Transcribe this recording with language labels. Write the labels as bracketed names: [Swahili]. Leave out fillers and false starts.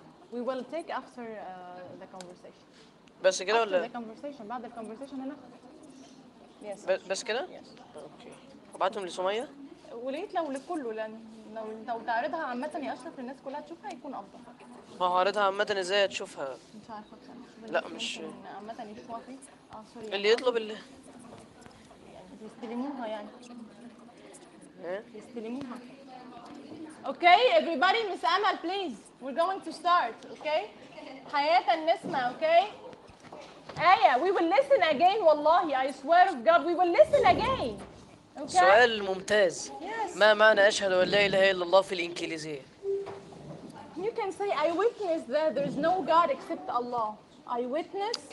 [English] We will take after the conversation. [Arabic] بس كده ولا؟ [English] After the conversation. [Arabic] بعد [English] the conversation [Arabic] هنا. [English] Yes. [Arabic] بس كده؟ [English] Yes. Okay. [Arabic] بعتهم لسمية؟ وليت لو لكله لأن لو تعرضها عامة يا أشرف الناس كلها تشوفها يكون أفضل. ما هعرضها عامة إزاي تشوفها؟ مش عارفة لا مش عامة يشوفها فيه؟ اللي يطلب اللي يستلموها يعني. إيه؟ يستلموها. [English] Okay, everybody, Miss Amal, please. We're going to start, okay? حياة النسمة, okay? آية we will listen again [Arabic] والله [English] I swear of God we will listen again okay. [Arabic] سؤال ممتاز [English] yes. [Arabic] ما معنى أشهد أن لا إله إلا الله في الإنجليزية [English] you can say I witness that there is no God except Allah I witness